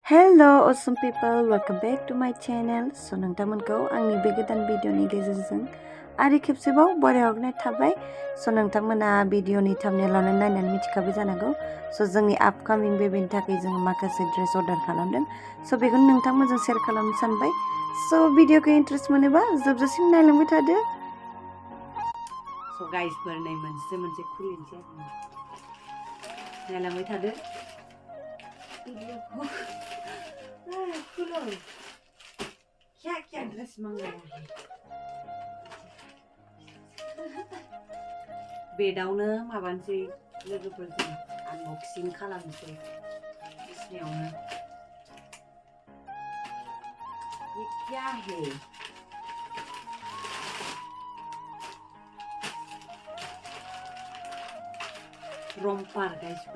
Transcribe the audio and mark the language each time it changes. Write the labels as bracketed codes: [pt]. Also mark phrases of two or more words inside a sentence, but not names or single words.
[en] Hello awesome people, welcome back to my channel. [brx] So नोंथांमोनखौ आंनि बे गोदान भिडिअनि गेजेरजों आरो खेबसेबाव बरायहरनाय थाबाय. So नोंथांमोना भिडिअनि थाम्बनेइलावनो नायनानै मिथिखाबाय जानांगौ. So जोंनि आपकामिं बेबिनि थाखाय जों माखासे ड्रेस अर्डार खालामदों. So बेखौनो नोंथांमोनजों शेयार खालामनो सानबाय. So भिडिअखौ इन्ट्रेस्ट मोनोबा जोबजासिम नायलांबाय थादो. So गाइसफोर नै मोनसे खुलिनोसै नायलांबाय थादो. [hi] खुलो क्या ड्रेस मंगाया है [brx] बेदावनो माबानोसै लोगोफोरजों आनबक्सिं खालामनोसै बिसिनियावनो [hi] ये क्या है [brx] रोम्पर गाइसफोर